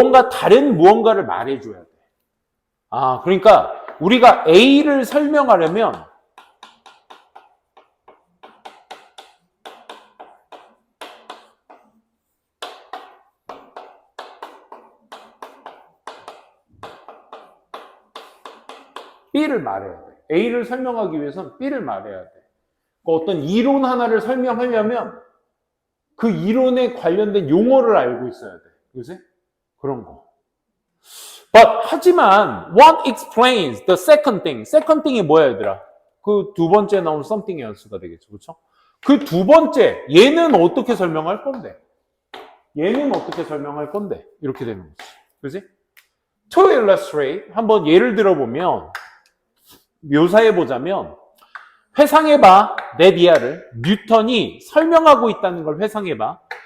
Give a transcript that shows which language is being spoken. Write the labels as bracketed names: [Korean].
[Korean] 다른 무언가를 말해줘야 돼. 그러니까 우리가 A를 설명하려면 B를 말해야 돼. A를 설명하기 위해서는 B를 말해야 돼. 어떤 이론 하나를 설명하려면 그 이론에 관련된 용어를 알고 있어야 돼. 그지? 그런 거. [English] But [Korean] 하지만 [English] what explains the second thing? second thing [Korean] 이 뭐야 얘들아? 그 두 번째 나온 something의 연수가 되겠죠. 그렇죠? 그 두 번째 얘는 어떻게 설명할 건데? 얘는 어떻게 설명할 건데? 이렇게 되는 거지. 그지? [English] To illustrate [Korean] 한번 예를 들어보면 묘사해 보자면 회상해봐 내 니아를 뉴턴이 설명하고 있다는 걸 회상해봐.